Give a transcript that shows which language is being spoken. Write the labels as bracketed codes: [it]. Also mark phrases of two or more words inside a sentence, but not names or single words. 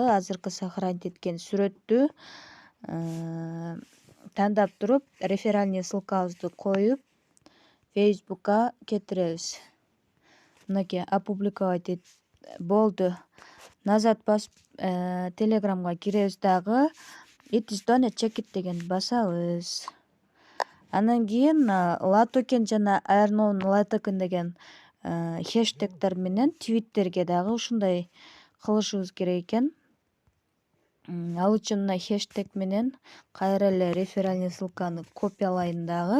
[ky] Азыркы сохранить эткен сүрөттү тандап туруп, [ru] реферальный ссылкабызды [ky] коюп, Facebook'a кетиребиз. Мынакей опубликовать болду. Назад басып, Telegramга киребиз дагы. [en] It is done, check it [ky] дегенди басабыз. Анан кийин Latoken жана Earn Latoken деген хэштегтер менен Twitterге дагы ушундай кылышыбыз керек экен. Ал үчүн мына хэштег менен кайра эле [ru] реферальный ссылканы [ky] копиялайын дагы.